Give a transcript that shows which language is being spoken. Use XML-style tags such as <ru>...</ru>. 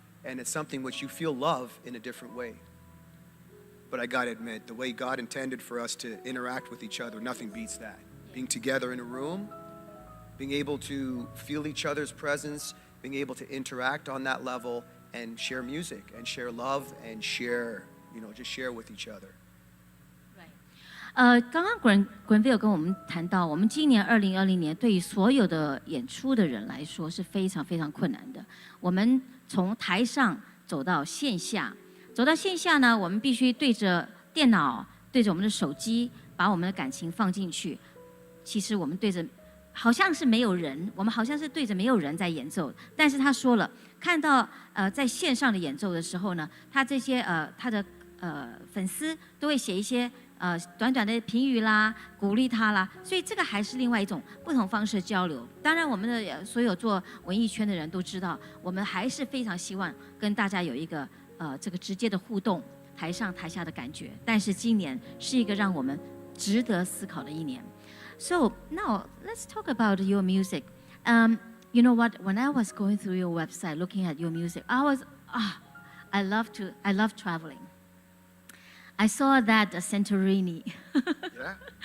<en>And it's something which you feel love in a different way. But I gotta admit, the way God intended for us to interact with each other, nothing beats that. Being together in a room, being able to feel each other's presence, being able to interact on that level and share music and share love and share, you know, just share with each other. Right.</en> <zh>刚刚Granville 跟我们谈到，我们今年2020年对于所有的演出的人来说是非常非常困难的。我们从台上走到线下，走到线下呢，我们必须对着电脑、对着我们的手机，把我们的感情放进去。其实我们对着，好像是没有人，我们好像是对着没有人在演奏。但是他说了，看到在线上的演奏的时候呢，他这些他的粉丝都会写一些短短的评语啦，鼓励他啦，所以这个还是另外一种不同方式的交流。当然，我们的所有做文艺圈的人都知道，我们还是非常希望跟大家有一个这个直接的互动，台上台下的感觉。但是今年是一个让我们值得思考的一年。</zh> <en>So now let's talk about your music. You know what? When I was going through your website, looking at your music, I love traveling. I saw that Santorini. Yeah.</en>